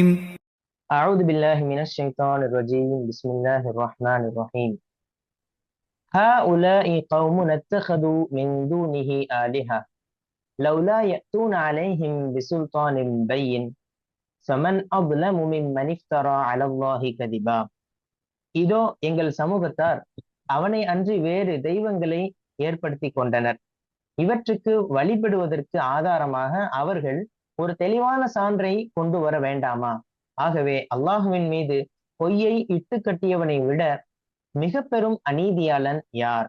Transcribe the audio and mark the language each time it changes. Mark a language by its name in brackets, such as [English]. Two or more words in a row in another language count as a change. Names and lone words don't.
[Arabic] أعوذ بالله من الشيطان الرجيم. بسم الله الرحمن الرحيم. هؤلاء قوم اتخذوا من دونه آلهة لولا يأتون عليهم بسلطان بين فمن أظلم ممن افترى على الله كذبا. [Tamil] இதோ எங்கள் சமூகத்தார் அவனை அன்றி வேறு தெய்வங்களை ஏற்படுத்தி கொண்டனர். இவற்றுக்கு வழிபடுவதற்கு ஆதாரமாக அவர்கள் ஒரு தெளிவான சான்றை கொண்டு வர வேண்டாமா? ஆகவே அல்லாஹுவின் மீது பொய்யை இட்டு கட்டியவனை விட மிக பெரும் அநீதியாளன் யார்?